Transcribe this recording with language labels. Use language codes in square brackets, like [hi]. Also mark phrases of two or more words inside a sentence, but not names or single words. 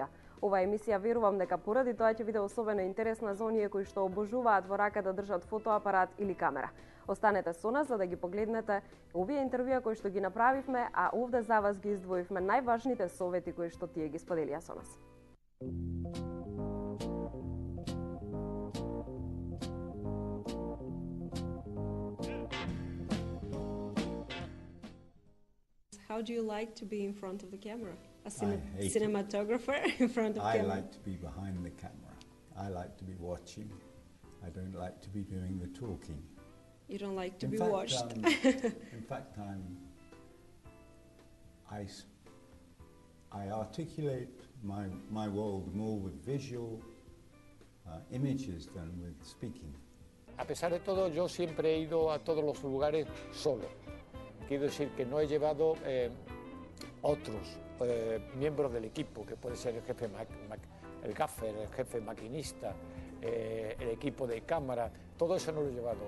[mk] Ова емисија верувам дека поради тоа ќе биде особено интересна за оние кои што обожуваат во рака да држат фотоапарат или камера. Останете со нас за да ги погледнете овие интервјуа кои што ги направивме, а овде за вас ги издвоивме најважните совети кои што тие ги споделија со нас. [en] How do you like to be in front of the camera? A cinematographer in front of the camera? I like to be behind the camera. I like to be watching. I don't like to be doing the talking. You don't like to be watched? In fact, I articulate my world more with visual images than with speaking. [es] A pesar de todo, yo siempre he ido a todos los lugares solo. Quiero decir que no he llevado otros miembros del equipo, que puede ser el jefe, el gaffer, el jefe maquinista, el equipo de cámara, todo eso no lo he llevado.